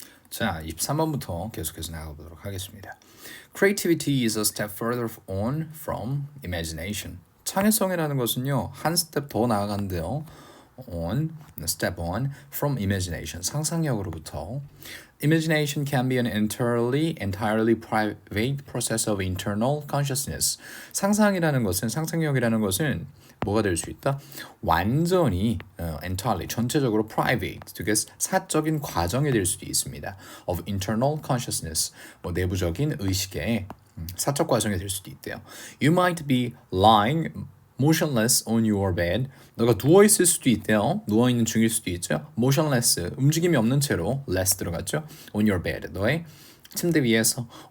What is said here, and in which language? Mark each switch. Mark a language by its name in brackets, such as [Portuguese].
[Korean] 자, 23번부터 계속해서 나가보도록 하겠습니다. [English] Creativity is a step further on from imagination. [Korean] 창의성이라는 것은요, 한 스텝 더 나아간대요. [English] step on from imagination. [Korean] 상상력으로부터. [English] Imagination can be an entirely private process of internal consciousness. [Korean] 상상력이라는 것은 뭐가 될 수 있다? 완전히 entirely 전체적으로 private, 되게 사적인 과정이 될 수도 있습니다. [English] of internal consciousness, [Korean] 내부적인 의식의 사적 과정이 될 수도 있대요. [English] You might be lying motionless on your bed. [Korean] 너가 누워 있을 수도 있대요. 누워 있는 중일 수도 있죠. motionless, 움직임이 없는 채로 less 들어갔죠. [English] on your bed, [Korean] 너의 침대 위에서.